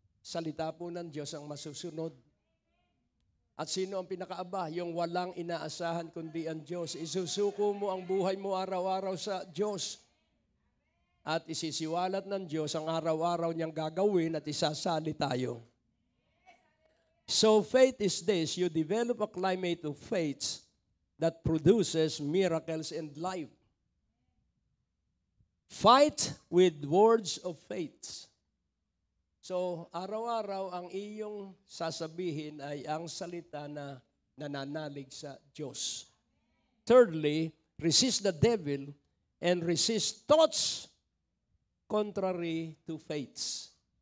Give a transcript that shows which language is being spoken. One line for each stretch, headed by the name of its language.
Filipino: Salita po ng Diyos ang masusunod. At sino ang pinakaaba? Yung walang inaasahan kundi ang Diyos. Isusuko mo ang buhay mo araw-araw sa Diyos. At isisiwalat ng Diyos ang araw-araw niyang gagawin at isasali tayo.
English: So faith is this, you develop a climate of faith that produces miracles and life. Fight with words of faith.
Filipino: So, araw-araw ang iyong sasabihin ay ang salita na nananalig sa Diyos.
English: Thirdly, resist the devil and resist thoughts contrary to faith.